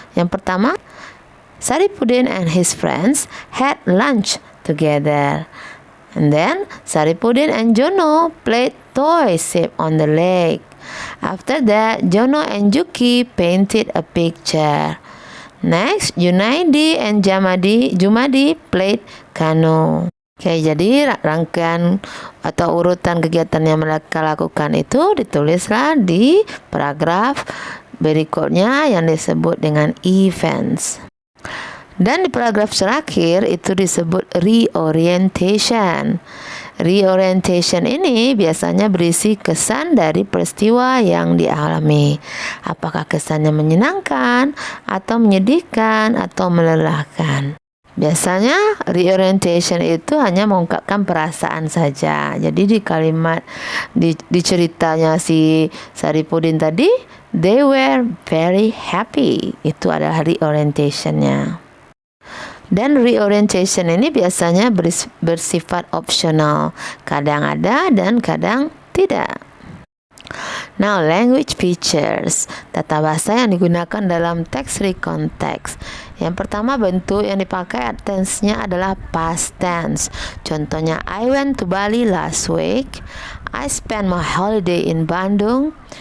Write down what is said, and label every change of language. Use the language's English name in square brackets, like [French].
[Indonesian] Yang pertama, [English] Saripudin and his friends had lunch together. And then Saripudin and Jono played toy ship on the lake. After that, Jono and Juki painted a picture. Next, Junaidi and Jumadi played canoe. [Indonesian] Oke, jadi rangkaian atau urutan kegiatan yang mereka lakukan itu ditulislah di paragraf berikutnya yang disebut dengan events. Dan di paragraf terakhir itu disebut reorientation. Reorientation ini biasanya berisi kesan dari peristiwa yang dialami. Apakah kesannya menyenangkan, atau menyedihkan, atau melelahkan. Biasanya reorientation itu hanya mengungkapkan perasaan saja. Jadi di kalimat di ceritanya si Saripudin tadi, [English] they were very happy. [Indonesian] Itu adalah reorientationnya. Dan reorientation ini biasanya bersifat optional. Kadang ada dan kadang tidak. [English] Now, language features. [Indonesian] Tata bahasa yang digunakan dalam teks recount text. Yang pertama, bentuk yang dipakai tense-nya adalah past tense. Contohnya, [English] I went to Bali last week. I spent my holiday in Bandung.